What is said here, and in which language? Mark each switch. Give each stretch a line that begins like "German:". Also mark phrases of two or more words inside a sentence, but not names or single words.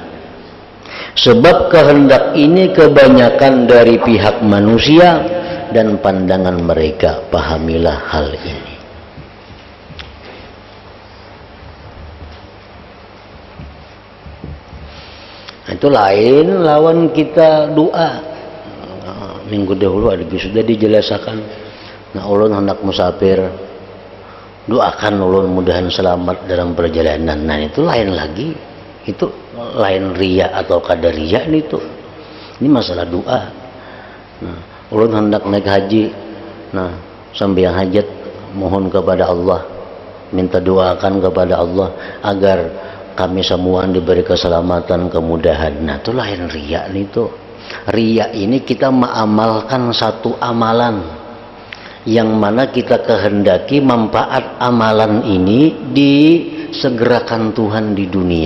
Malay: Sebab kehendak ini kebanyakan dari pihak manusia dan pandangan mereka, pahamilah hal ini.
Banjar: Itu lain lawan kita doa. Minggu dahulu ada sudah dijelaskan. Nah, ulun hendak musafir, doakan ulun mudahan selamat dalam perjalanan. Nah, itu lain lagi. Itu lain riya atau kada riya itu. Ini masalah doa. Nah, ulun hendak naik haji. Nah, sambil hajat mohon kepada Allah, minta doakan kepada Allah agar kami semua diberi keselamatan, kemudahan. Nah, itu lain riya itu. Riya ini kita mengamalkan satu amalan yang mana kita kehendaki manfaat amalan ini disegerakan Tuhan di dunia.